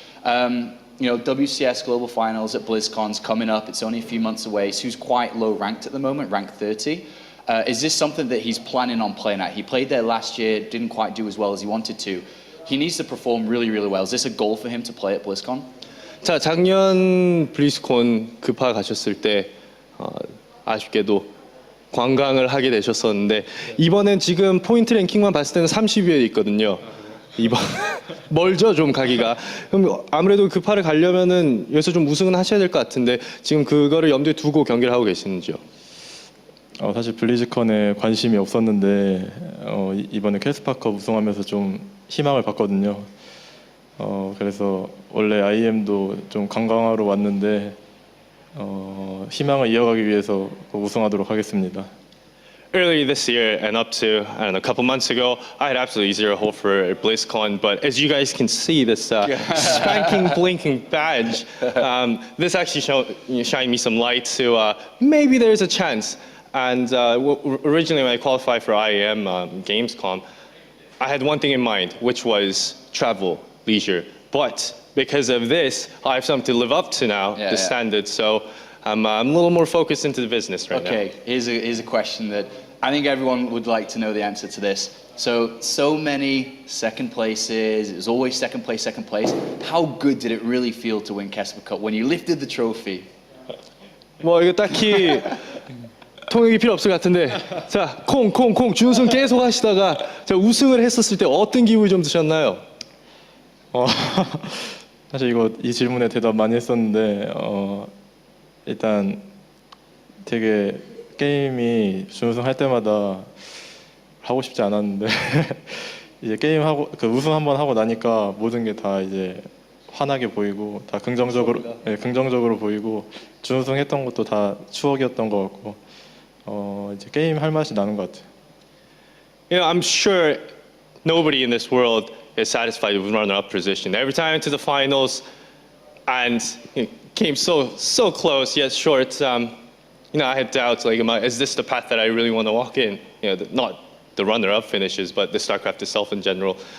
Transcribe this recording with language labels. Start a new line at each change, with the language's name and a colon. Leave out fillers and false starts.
English: WCS Global Finals at BlizzCon's coming up. It's only a few months away. Soo's quite low ranked at the moment, ranked 30. Is this something that he's planning on playing at? He played there last year, didn't quite do as well as he wanted to. He needs to perform really, really well. Is this a goal for him to play at BlizzCon?
Korean: 자, 작년 블리즈콘 급하 가셨을 때 아쉽게도 관광을 하게 되셨었는데 이번엔 지금 포인트 랭킹만 봤을 때는 30위에 있거든요. 이번 멀죠 좀 가기가. 그럼 아무래도 급하를 가려면은 여기서 좀 우승은 하셔야 될 것 같은데 지금 그거를 염두에 두고 경기를 하고 계시는지요? 사실 블리즈컨에 관심이 없었는데 이번에 캐스파컵 우승하면서 좀 희망을 봤거든요. 그래서 원래 IEM도 좀 관광하러 왔는데 희망을 이어가기 위해서 우승하도록 하겠습니다.
English: Earlier this year and up to, a couple months ago, I had absolutely zero hope for BlizzCon. But as you guys can see, this spanking, blinking badge, this actually shined me some light to maybe there's a chance. And originally when I qualified for IEM Gamescom, I had one thing in mind, which was travel, leisure. But because of this, I have something to live up to now, the standards. So I'm a little more focused into the business right now. Okay, here's a question that I think everyone would like to know the answer to this. So many second places, it was always second place. How good did it really feel to win Kesper Cup when you lifted the trophy?
Korean: 뭐 이거 딱히 통역이 필요 없을 것 같은데 자, 콩 준우승 계속 하시다가 자, 우승을 했었을 때 어떤 기분이 좀 드셨나요? 사실 이 질문에 대답 많이 했었는데 일단 되게 게임이 준우승 할 때마다 하고 싶지 않았는데 이제 게임하고 우승 한번 하고 나니까 모든 게 다 이제 환하게 보이고 다 긍정적으로 보이고 준우승했던 것도 다 추억이었던 것 같고 이제 게임 할 맛이 나는 것 같아요.
English: I'm sure nobody in this world is satisfied with runner-up position. Every time into the finals and came so close yet short. I had doubts like, is this the path that I really want to walk in? Not the runner-up finishes, but the StarCraft itself in general.